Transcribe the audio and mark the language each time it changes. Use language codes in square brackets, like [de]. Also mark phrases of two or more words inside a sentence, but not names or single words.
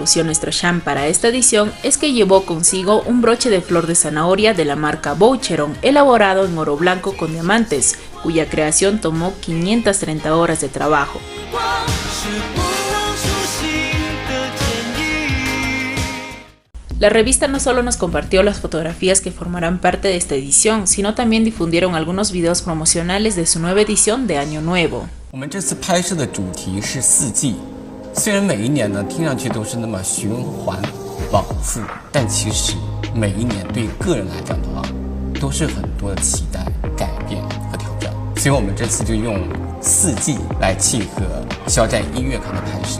[es] lució nuestro Shang para esta edición es que llevó consigo un broche de flor de zanahoria de la marca Boucheron, elaborado en oro blanco con diamantes, cuya creación tomó 530 horas de trabajo. La revista no solo nos compartió las fotografías que formarán parte de esta edición, sino también difundieron algunos videos promocionales de su nueva edición de Año Nuevo. [zh] 我们这次拍摄的主题是四季，虽然每一年呢听上去都是那么循环往复，但其实每一年对个人来讲的话，都是很多的期待、改变和挑战。所以我们这次就用四季来契合肖战1月刊的拍摄。